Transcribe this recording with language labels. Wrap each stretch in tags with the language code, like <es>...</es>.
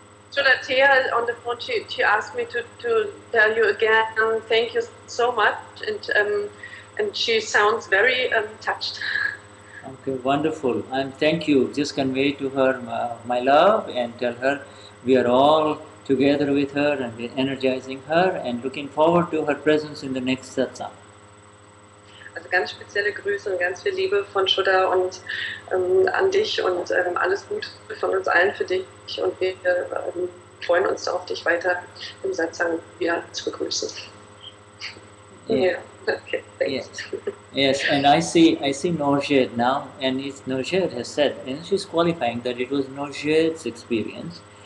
<en>Shuddha Tia on the phone, she asked me to tell you again, thank you so much, and she sounds very touched. Okay, wonderful. And thank you. Just convey to her my love and tell her we are all together with her and we're energizing her and looking forward to her presence in the next satsang.</en> <de>Also ganz spezielle Grüße und ganz viel Liebe von Shuddha und an dich und alles Gute von uns allen für dich und wir freuen uns auf dich weiter im Satsang wieder zu begrüßen.</de> <en>Yeah. Okay, thanks. Yes, and I see Norjed now, and it's Norjed has said, and she's qualifying that it was Norjed's experience.</en>